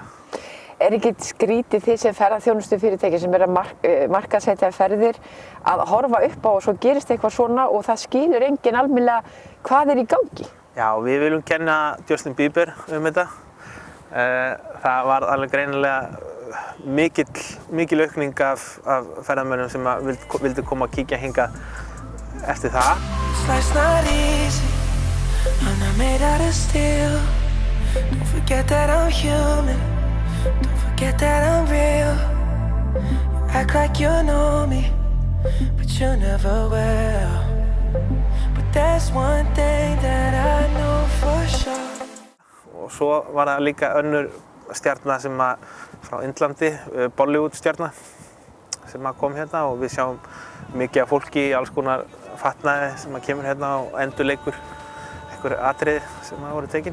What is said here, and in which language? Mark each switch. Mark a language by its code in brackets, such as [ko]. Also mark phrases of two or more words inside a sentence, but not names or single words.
[is] Ekki skrítið þið sem ferðaþjónustufyrirtæki sem að markaðssetja ferðir að horfa upp á og svo gerist eitthvað svona og það skilur enginn almennilega hvað í gangi? Já, við viljum kenna Justin Bieber þetta. Það var alveg greinilega mikil aukning af ferðamönnum sem vildu koma að kíkja hingað eftir það. [en] Life's not easy, I'm not made out of steel. Don't forget that I'm human, don't forget that I'm real. You act like you know me, but you never will. But there's one thing that I know for sure. [is] Og svo var það líka önnur stjarna sem frá Indlandi, Bollywood stjarna sem kom hérna og við sjáum mikið af fólki í alls konar fatnaði sem kemur hérna og endurleikur einhver atriði sem voru tekin.